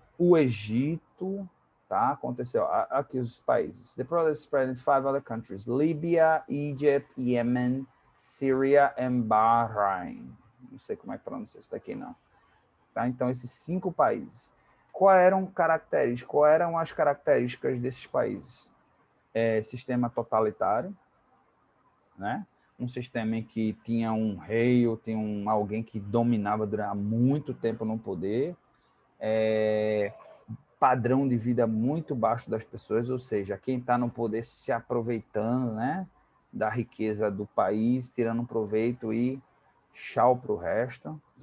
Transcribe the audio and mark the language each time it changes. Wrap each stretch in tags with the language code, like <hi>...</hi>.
<pt>O Egito, tá? Aconteceu aqui os países.</pt> <en>The protest spread in 5 other countries: Libya, Egypt, Yemen, Syria and Bahrain.</en> <pt>Não sei como é que pronuncia isso daqui, não. Tá? Então, esses 5 países. Quais eram as características desses países? Sistema totalitário, né? Um sistema em que tinha um rei ou tinha alguém que dominava durante muito tempo no poder, padrão de vida muito baixo das pessoas, ou seja, quem está no poder se aproveitando, né, da riqueza do país, tirando proveito e tchau para o resto.</pt>